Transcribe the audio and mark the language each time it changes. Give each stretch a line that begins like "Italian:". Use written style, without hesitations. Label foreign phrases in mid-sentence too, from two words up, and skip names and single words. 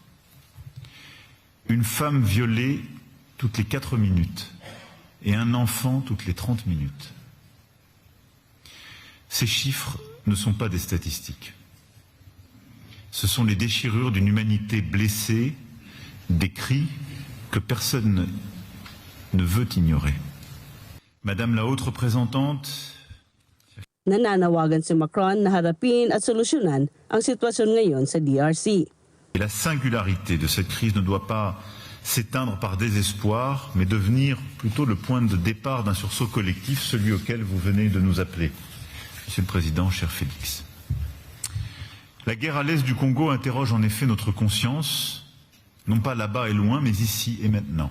French: Une femme violée toutes les 4 minutes et un enfant toutes les 30 minutes. Ces chiffres ne sont pas des statistiques. Ce sont les déchirures d'une humanité blessée, des cris que personne ne veut ignorer. Madame la haute représentante,
Filipino: Nananawagan si Macron na harapin at solusyonan ang sitwasyon ngayon sa DRC.
French: et la singularité de cette crise ne doit pas s'éteindre par désespoir, mais devenir plutôt le point de départ d'un sursaut collectif, celui auquel vous venez de nous appeler. Monsieur le Président, cher Félix. La guerre à l'est du Congo interroge en effet notre conscience, non pas là-bas et loin, mais ici et maintenant.